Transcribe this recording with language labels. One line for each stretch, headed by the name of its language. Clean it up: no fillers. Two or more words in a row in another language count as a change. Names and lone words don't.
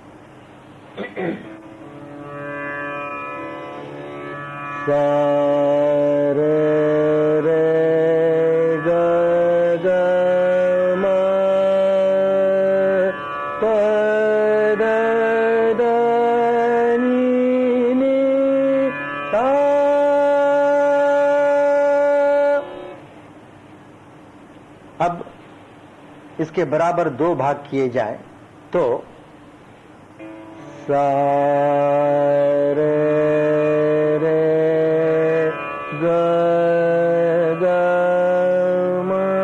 Hindi: सा रे रे ग ग म प द द नि नि सा। अब इसके बराबर 2 भाग किए जाए तो सा रे रे ग ग म।